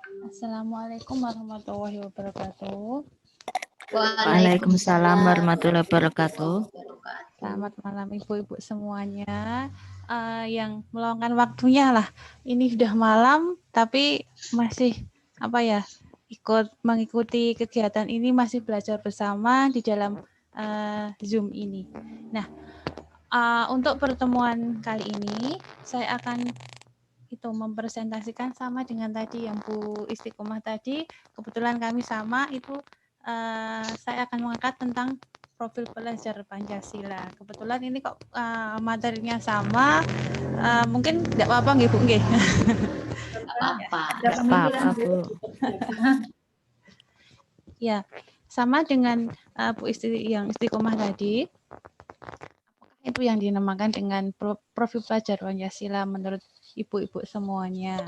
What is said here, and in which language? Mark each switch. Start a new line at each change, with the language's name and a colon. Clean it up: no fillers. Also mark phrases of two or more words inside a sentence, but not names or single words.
Arabic: السلام عليكم ورحمة الله وبركاته. وعليكم السلام ورحمة الله وبركاته.
Indonesian: Selamat malam ibu-ibu semuanya yang meluangkan waktunya lah. Ini sudah malam tapi masih mengikuti kegiatan ini, masih belajar bersama di dalam Zoom ini. Nah, untuk pertemuan kali ini saya akan mempresentasikan sama dengan tadi yang Bu Istiqomah tadi. Kebetulan kami sama itu, saya akan mengangkat tentang profil pelajar Pancasila. Kebetulan ini kok materinya sama, mungkin tidak apa-apa nggih Bu nggih. Apa-apa, Bu. Ya, sama dengan Bu Istiqomah tadi. Apakah itu yang dinamakan dengan profil pelajar Pancasila menurut ibu-ibu semuanya?